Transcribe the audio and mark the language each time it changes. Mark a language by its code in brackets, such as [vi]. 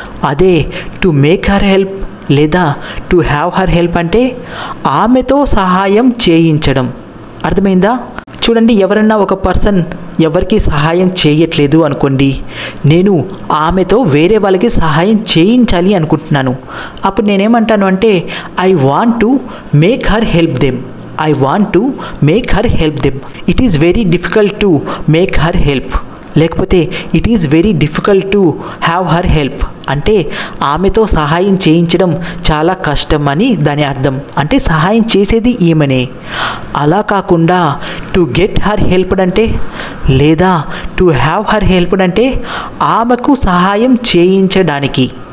[en] అదే to make her help లేదా to have her help [te] అంటే ఆమెతో సహాయం చేయించడం. [en] అర్థమైందా? [te] చూడండి, ఎవరన్నా ఒక పర్సన్ ఎవరికి సహాయం చేయట్లేదు అనుకోండి, నేను ఆమెతో వేరే వాళ్ళకి సహాయం చేయించాలి అనుకుంటున్నాను. అప్పుడు నేనేమంటాను అంటే [en] I want to make her help them. I want to make her help them. It is very difficult to make her help. [te] లేకపోతే [en] it is very difficult to have her help [te] అంటే ఆమెతో సహాయం చేయించడం చాలా కష్టం అని దాని అర్థం. అంటే సహాయం చేసేది ఈమెనే. అలా కాకుండా [en] to get her helped [te] అంటే లేదా [en] to have her helped [te] అంటే ఆమెకు సహాయం చేయించడానికి.